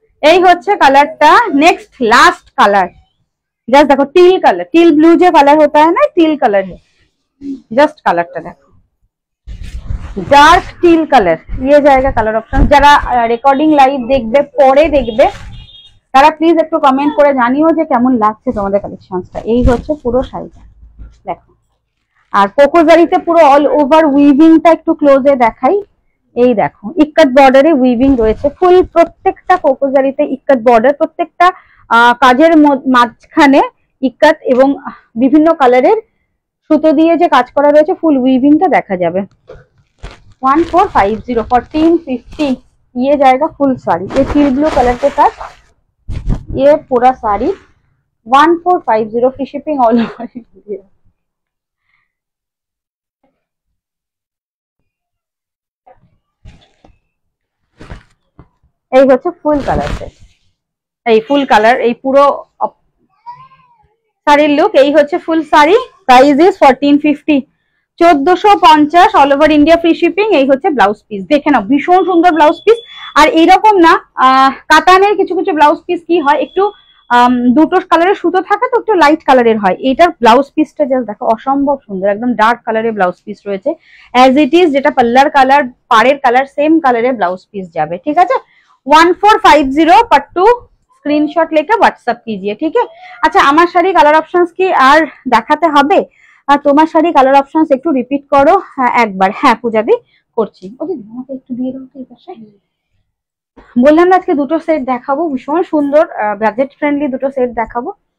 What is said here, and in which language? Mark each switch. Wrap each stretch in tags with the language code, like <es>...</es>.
<bn>এই হচ্ছে কালারটা, নেক্সট लास्ट कलर।</bn> <hi>जस्ट देखो टील कलर, टील ब्लू जो कलर होता है ना, टील कलर है। जस्ट कलरটা देखो, डार्क टील कलर। ये जाएगा कलर ऑप्शन।</hi> <bn>যারা রেকর্ডিং লাইভ দেখবে পরে দেখবে তারা প্লিজ একটু কমেন্ট করে জানিও যে কেমন লাগছে তোমাদের কালেকশনটা। এই হচ্ছে পুরো শাড়িটা দেখো। আর কোকোজারিতে পুরো অল ওভার উইভিংটা একটু ক্লোজে দেখাই। এই দেখো ইক্কাত বর্ডারে উইভিং রয়েছে ফুল, প্রত্যেকটা কোকোজারিতে ইক্কাত বর্ডার, প্রত্যেকটা কাজের মাঝখানে ইক্কাত এবং বিভিন্ন কালারের সুতো দিয়ে যে কাজ করা রয়েছে, ফুল উইভিংটা দেখা যাবে।</bn> <hi>1450 1450 ये जाएगा फुल साड़ी। ये टील ब्लू कलर के साथ ये पूरा sari 1450 free shipping all over India.</hi> <bn>এই হচ্ছে ফুল কালার সেট, এই ফুল কালার, এই পুরো শাড়ির লুক। এই হচ্ছে ফুল sari, price is 1450, 1450 all over India free shipping. এই হচ্ছে ব্লাউজ পিস, দেখে নাও ভীষণ সুন্দর ব্লাউজ পিস। আর এইরকম না, কাতানের কিছু কিছু ব্লাউজ পিস কি হয় একটু দুটো কালারের সুতো থাকে তো একটু লাইট কালারের হয়। এইটার ব্লাউজ পিসটা জাস্ট দেখো অসম্ভব সুন্দর, একদম ডার্ক কালারের ব্লাউজ পিস রয়েছে অ্যাজ ইট ইজ, যেটা পাল্লার কালার পাড়ের কালার সেম কালারের ব্লাউজ পিস যাবে, ঠিক আছে।</bn> <hi>1450 पट्टू स्क्रीनशॉट लेके व्हाट्सएप कीजिए, ठीक है।</hi> <bn>अच्छा আমার শাড়ি কালার অপশনস কি আর দেখাতে হবে? আর তোমার শাড়ি কালার অপশনস একটু রিপিট করো একবার। হ্যাঁ পূজাদি করছি। ওদি আমাকে একটু দিয়ে দাও তো এই পাশে। বললাম না আজকে দুটো সেট দেখাবো, ভীষণ সুন্দর বাজেট ফ্রেন্ডলি দুটো সেট দেখাবো।</bn>